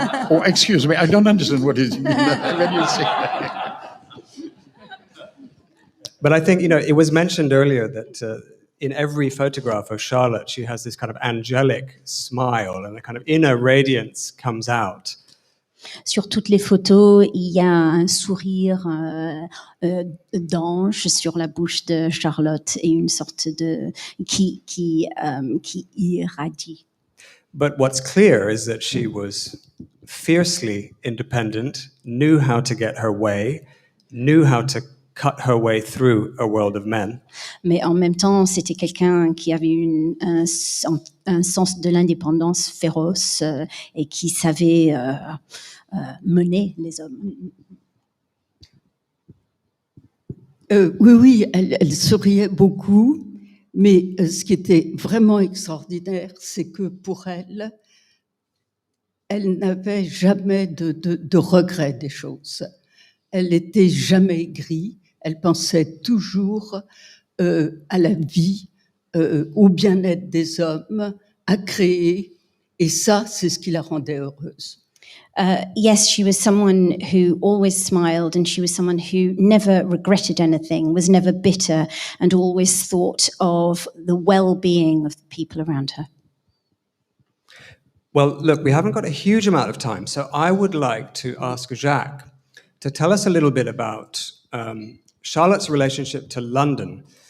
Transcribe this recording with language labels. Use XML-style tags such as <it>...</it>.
<en>Oh, excuse me, I don't understand what it means when you say that. But I think, it was mentioned earlier that in every photograph of Charlotte, she has this kind of angelic smile and a kind of inner radiance comes out.</en> <fr>Sur toutes les photos, il y a un sourire d'ange sur la bouche de Charlotte et une sorte de qui irradie.</fr> <en>But what's clear is that she was fiercely independent, knew how to get her way, knew how to cut her way through a world of men.</en> <fr>Mais en même temps, c'était quelqu'un qui avait un sens de l'indépendance féroce et qui savait mener les hommes. Oui, elle souriait beaucoup, mais ce qui était vraiment extraordinaire, c'est que pour elle, elle n'avait jamais de regret des choses. Elle n'était jamais aigrie. Elle pensait toujours à la vie, au bien-être des hommes, à créer. Et ça, c'est ce qui la rendait heureuse.</fr> <en>Yes, she was someone who always smiled and she was someone who never regretted anything, was never bitter and always thought of the well-being of the people around her. Well, look, we haven't got a huge amount of time, so I would like to ask Jacques to tell us a little bit about Charlotte's relationship to London.</en>